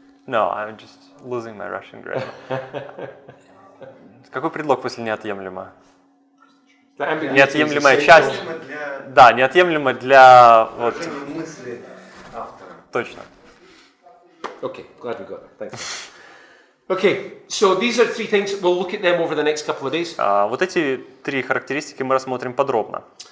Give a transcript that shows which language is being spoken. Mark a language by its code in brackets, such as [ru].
[en] No, I'm just losing my Russian grammar. [ru] Какой предлог после неотъемлема? Неотъемлемая часть. Да, неотъемлема для вот. Мысли автора. Точно. [en] Okay, glad we got that. Thanks. Okay, so these are three things. We'll look at them over the next couple of days. [ru] Вот эти три характеристики мы рассмотрим подробно.